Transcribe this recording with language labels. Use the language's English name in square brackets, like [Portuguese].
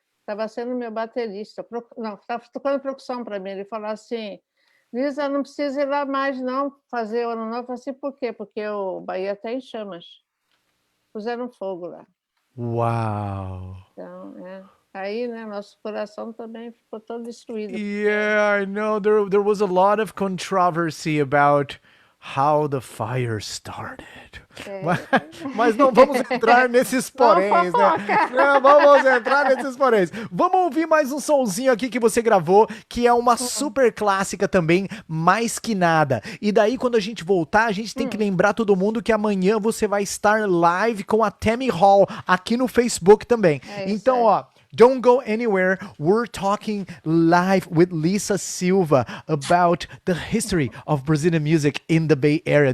[Portuguese] Estava sendo meu baterista, estava tocando percussão para mim, ele falou assim, Liza, não precisa ir lá mais não, fazer o Ano Novo. Eu falei assim, por quê? Porque o Bahia está em chamas, puseram fogo lá. [English] Wow. [Portuguese] Então, aí, né, nosso coração também ficou todo destruído. [English] Yeah, I know. There was a lot of controversy about how the fire started. [Portuguese] Mas não vamos entrar nesses poréns, né? Não vamos entrar nesses poréns. Vamos ouvir mais um sonzinho aqui que você gravou, que é uma super clássica também, Mais Que Nada. E daí, quando a gente voltar, a gente tem que lembrar todo mundo que amanhã você vai estar live com a Tammy Hall aqui no Facebook também. Então, ó, [English] don't go anywhere. We're talking live with Liza Silva about the history of Brazilian music in the Bay Area.